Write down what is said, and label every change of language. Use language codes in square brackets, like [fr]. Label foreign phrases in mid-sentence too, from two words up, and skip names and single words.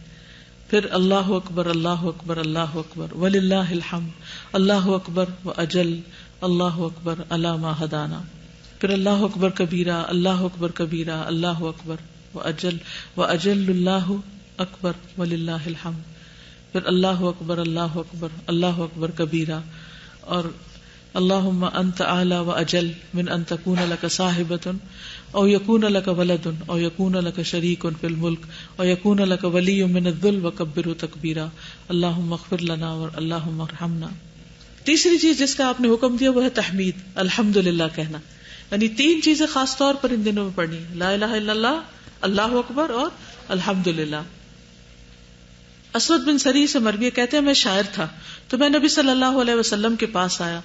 [ar] پھر اللہ اکبر اللہ اکبر اللہ اکبر وللہ الحمد, اللہ اکبر و اجل, اللہ اکبر علی ما ہدانا. پھر اللہ اکبر کبیرہ, اللہ اکبر کبیرہ, اللہ اکبر و اجل اللہ اکبر وللہ الحمد. پھر اللہ اکبر اللہ اکبر کبیرہ, اور اللہم انت اعلی و اجل من ان تکون لک صاحبۃ او یکون لک ولد او یکون لک شریک فی الملک او یکون لک ولی من الذل وکبرہ تکبیرہ, اللہم اغفر لنا اللہم ارحمنا. [ur] تیسری چیز جس کا آپ نے حکم دیا وہ ہے تحمید, الحمدللہ کہنا. یعنی 3 چیزیں خاص طور پر ان دنوں میں پڑھنی, [ar] لا الہ الا اللہ, اللہ اکبر [ur] اور الحمدللہ. اسود بن سری سے مروی کہتے ہیں میں شاعر تھا تو میں نبی [ar] صلی اللہ علیہ وسلم [ur] کے پاس آیا.